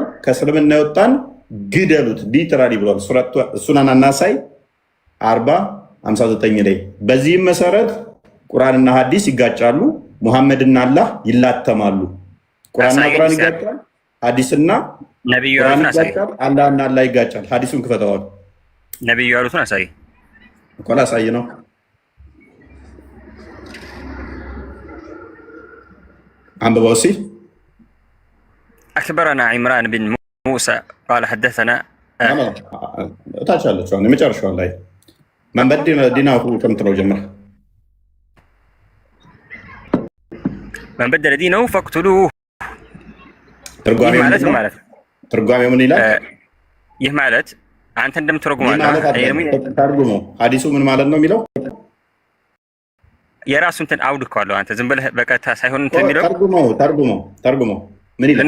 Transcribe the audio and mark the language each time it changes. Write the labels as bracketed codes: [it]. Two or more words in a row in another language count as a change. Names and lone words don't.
[am] ከእስልምና የወጣን ግደሉት ሊትራሊ ብሏል። ሱናን አናሳይ 40:59 ላይ። በዚህም መሰረት ቁርአንና ሐዲስ ይጋጫሉ። ሙሐመድና አላህ ይላተማሉ። ቁርአንና ቁርአን ይጋጫል። ሐዲስና ነብዩ ቁርአን ያሉትን አሳይ። ይጋጫል። አላህና አላህ ይጋጫል። ሐዲሱን ክፈተዋል። ነብዩ ያሉትን አሳይ እኮ ላሳይ ነው። አንብበው እስኪ። [ar] أخبرنا عمران بن موسى قال حدثنا [am] ታች አለችው የመጨረሻው ላይ [ar] من بدل دينه [am] ከምትለው ጀምር። [ar] من بدل دينه فاقتلوه [am] ትርጓሜው ምን ይላል? ይህ ማለት አንተ እንደምትረጉመው ተርጉመው ሐዲሱ ምን ማለት ነው የሚለው የራሱ እንትን አውድ እኮ አለው። አንተ ዝም ብለህ በቀጥታ ሳይሆን እንትን የሚለው ተርጉመው ምን ይላል?